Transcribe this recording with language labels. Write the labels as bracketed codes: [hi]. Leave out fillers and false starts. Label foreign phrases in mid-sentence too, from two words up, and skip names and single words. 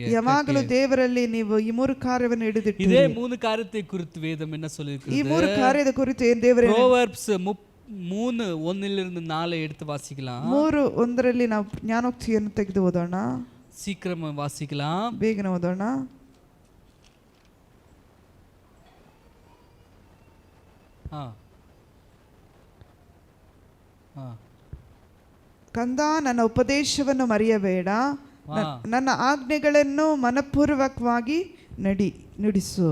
[kn] ಯಾವಾಗಲೂ ದೇವರಲ್ಲಿ ನೀವು ಈ 3 ಕಾರ್ಯವನ್ನು ಹಿಡಿದಿಟ್ಟು, [ta] இதே 3 காரியத்தை குறித்து வேதம் என்ன சொல்லிருக்குது? [kn] ಈ 3 ಕಾರ್ಯದ ಕುರಿತು ಏನು ದೇವರು [ta] Proverbs 3:1 4 எடுத்து வாசிக்கலாம். [kn] 3:1 ನಾವು ಜ್ಞಾನೋಕ್ತಿಯನ್ನು ತೆಗೆದು ಓದೋಣ. [ta] சீக்கிரமா வாசிக்கலாம், [kn] ಬೇಗನೆ ಓದೋಣ. ಕಂದ, ನನ್ನ ಉಪದೇಶವನ್ನು ಮರೆಯಬೇಡ, ನನ್ನ ಆಜ್ಞೆಗಳನ್ನು ಮನಪೂರ್ವಕವಾಗಿ ನುಡಿಸು.